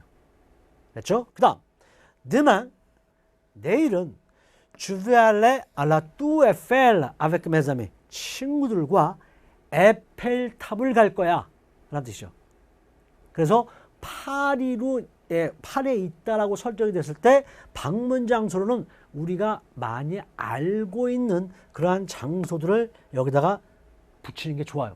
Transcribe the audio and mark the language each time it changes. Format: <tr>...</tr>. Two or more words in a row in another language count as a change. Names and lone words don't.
<ko>됐죠? 그 다음</ko> <fr>demain, 내일은 je vais aller à la Tour Eiffel avec mes amis.</fr> <ko>친구들과 에펠탑을 갈 거야 라는 뜻이죠. 그래서 파리에 있다라고 설정이 됐을 때 방문 장소로는 우리가 많이 알고 있는 그러한 장소들을 여기다가 붙이는 게 좋아요.</ko>